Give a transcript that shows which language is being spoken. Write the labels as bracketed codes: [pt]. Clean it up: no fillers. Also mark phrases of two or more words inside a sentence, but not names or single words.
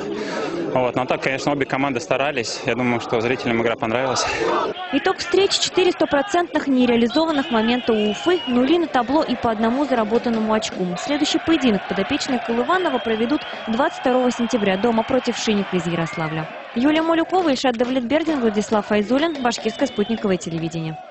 [ru] Но так, конечно, обе команды старались. Я думаю, что зрителям игра понравилась. Итог встречи: 4 стопроцентных нереализованных момента у Уфы, 0 на табло и по 1 заработанному очку. Следующий поединок подопечные Колыванова проведут 22 сентября дома против Шинника из Ярославля. Юлия Молюкова, Ильшат Давлетбердин, Владислав Айзулин, Башкирское спутниковое телевидение.